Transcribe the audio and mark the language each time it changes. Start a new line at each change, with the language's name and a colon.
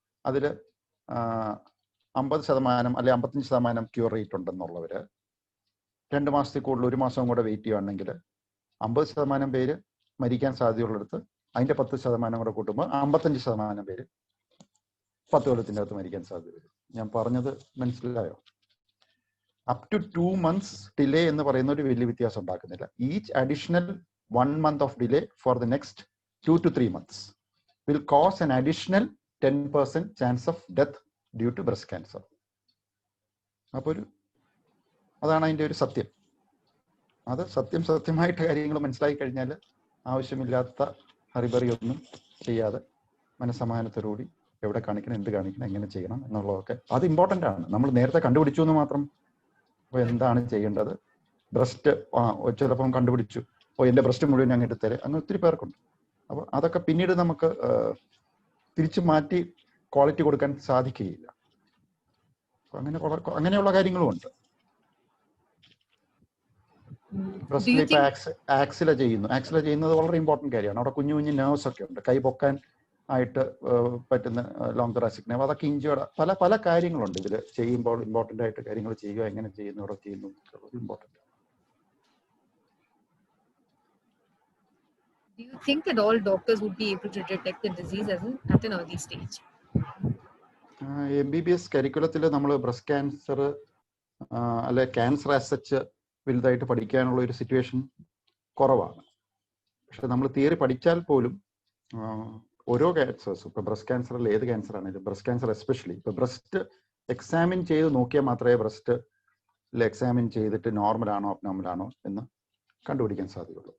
Malayalam: അതിൽ 50% അല്ലെ 55% cure rate ഉണ്ടെന്നുള്ളവര് 2 മാസത്തിൽ കൂടുതൽ 1 മാസം കൂടെ വെയിറ്റ് ചെയ്യുകയാണെങ്കിൽ 50% പേര് മരിക്കാൻ സാധ്യതയുള്ളിടത്ത് അതിന്റെ 10% കൂടെ കൂട്ടുമ്പോൾ 55% പേര് 10 കൊല്ലത്തിൻ്റെ അകത്ത് മരിക്കാൻ സാധ്യത വരും. ഞാൻ പറഞ്ഞത് മനസ്സിലായോ? അപ് ടു 2 months ഡിലേ എന്ന് പറയുന്ന ഒരു വലിയ വ്യത്യാസം ഉണ്ടാക്കുന്നില്ല.
English: Each additional 1 month of delay for the next 2 to 3 months will cause an additional 10% chance of death due to breast cancer.
Malayalam: അപ്പോൾ അതാണ് അതിൻ്റെ ഒരു സത്യം. അത് സത്യമായിട്ട് കാര്യങ്ങൾ മനസ്സിലാക്കി കഴിഞ്ഞാൽ ആവശ്യമില്ലാത്ത ഹറിബറിയൊന്നും ചെയ്യാതെ മനസ്സമാധാനത്തോടുകൂടി എവിടെ കാണിക്കണം, എന്ത് കാണിക്കണം, എങ്ങനെ ചെയ്യണം എന്നുള്ളതൊക്കെ അത് ഇമ്പോർട്ടൻ്റ് ആണ്. നമ്മൾ നേരത്തെ കണ്ടുപിടിച്ചു എന്ന് മാത്രം. അപ്പോൾ എന്താണ് ചെയ്യേണ്ടത്? ബ്രസ്റ്റ് ചിലപ്പം കണ്ടുപിടിച്ചു, എൻ്റെ ബ്രസ്റ്റ് മുഴുവൻ ഞാൻ എടുത്തരെ, അങ്ങനെ ഒത്തിരി പേർക്കുണ്ട്. അപ്പോൾ അതൊക്കെ പിന്നീട് നമുക്ക് തിരിച്ചു മാറ്റി ക്വാളിറ്റി കൊടുക്കാൻ സാധിക്കുകയില്ല. അങ്ങനെയുള്ള കാര്യങ്ങളും ഉണ്ട്. ബ്രസ്റ്റിൽ ഇപ്പൊ ആക്സില ചെയ്യുന്നത് വളരെ ഇമ്പോർട്ടൻറ്റ് കാര്യമാണ്. അവിടെ കുഞ്ഞു കുഞ്ഞു നെർവ്സ് ഒക്കെ ഉണ്ട്, കൈ പൊക്കാൻ ആയിട്ട് പറ്റുന്ന ലോങ് തൊറാസിക് നെർവ്, അതൊക്കെ ഇഞ്ചേർഡ് പല പല കാര്യങ്ങളുണ്ട് ഇതിൽ ചെയ്യുമ്പോൾ. ഇമ്പോർട്ടൻ്റ് ആയിട്ട് കാര്യങ്ങൾ ചെയ്യുക, എങ്ങനെ ചെയ്യുന്നു, അവിടെ ചെയ്യുന്നു, important.
English: Do you think that all doctors would be able to detect the disease at an early stage?
Malayalam: MBBS കരിക്കുലത്തിൽ നമ്മൾ ബ്രസ്റ്റ് ക്യാൻസർ അല്ലെ ക്യാൻസർ ആസ് സച്ച് വലുതായിട്ട് പഠിക്കാനുള്ള ഒരു സിറ്റുവേഷൻ കുറവാണ്. പക്ഷെ നമ്മൾ തിയറി പഠിച്ചാൽ പോലും ഓരോ ക്യാൻസേഴ്സും, ഇപ്പോൾ ബ്രസ്റ്റ് ക്യാൻസറിൽ ഏത് ക്യാൻസർ ആണെങ്കിലും, ബ്രസ്റ്റ് ക്യാൻസർ എസ്പെഷ്യലി ഇപ്പോൾ ബ്രസ്റ്റ് എക്സാമിൻ ചെയ്ത് നോക്കിയാൽ മാത്രമേ ബ്രസ്റ്റിൽ എക്സാമിൻ ചെയ്തിട്ട് നോർമൽ ആണോ അബ്നോർമൽ ആണോ എന്ന് കണ്ടുപിടിക്കാൻ സാധിക്കുള്ളൂ.